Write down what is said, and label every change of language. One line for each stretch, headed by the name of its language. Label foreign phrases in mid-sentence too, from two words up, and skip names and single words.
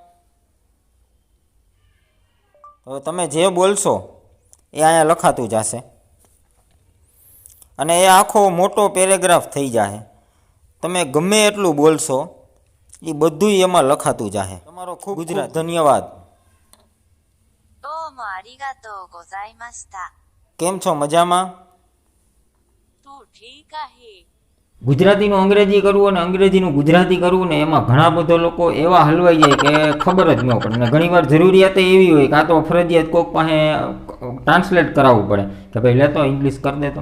Gujarati: તો તમે જે બોલશો એ અહીંયા લખાતું જશે અને એ આખો મોટો પેરેગ્રાફ થઈ જાય. તમે ગમે એટલું બોલશો એ બધું એમાં લખાતું જાહે. તમારો ખૂબ ખૂબ ધન્યવાદ.
Japanese: どうもありがとうございました。
Gujarati: કેમ છો મજામાં? તું ઠીક आहे? ગુજરાતીનું અંગ્રેજી કરવું અને અંગ્રેજીનું ગુજરાતી કરવું ને એમાં ઘણા બધા લોકો એવા હલવાઈ જાય કે ખબર જ ન પડે. અને ઘણીવાર જરૂરિયાત એવી હોય કે આ તો ફરજિયાત કોઈક પાસે ટ્રાન્સલેટ કરાવવું પડે કે ભાઈ લેતો ઇંગ્લિશ કરી દેતો.